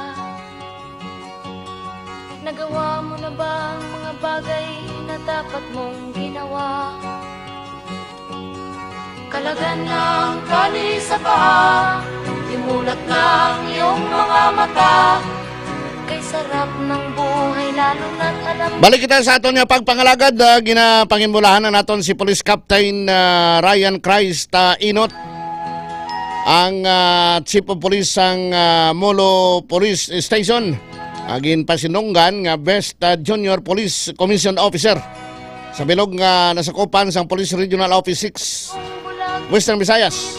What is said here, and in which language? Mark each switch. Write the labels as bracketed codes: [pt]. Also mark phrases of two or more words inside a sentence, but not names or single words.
[tl] Nagawa mo na ba ang mga bagay na dapat mong ginawa? Kalagan ng tali sa paa, imulat ng iyong mga mata. Kay sarap ng buhay lalo na't alam mo. [hil] Balik kita sa aton nga pagpangalagad, ginapangimulahan na naton si Police Captain Ryan Christ Inot, ang [en] Chief of Police [hil] sang Molo Police Station, agin pasinunggan nga [en] Best Junior Police Commission Officer [hil] sa bilog nga nasakupan sang Police Regional Office 6 Western Visayas.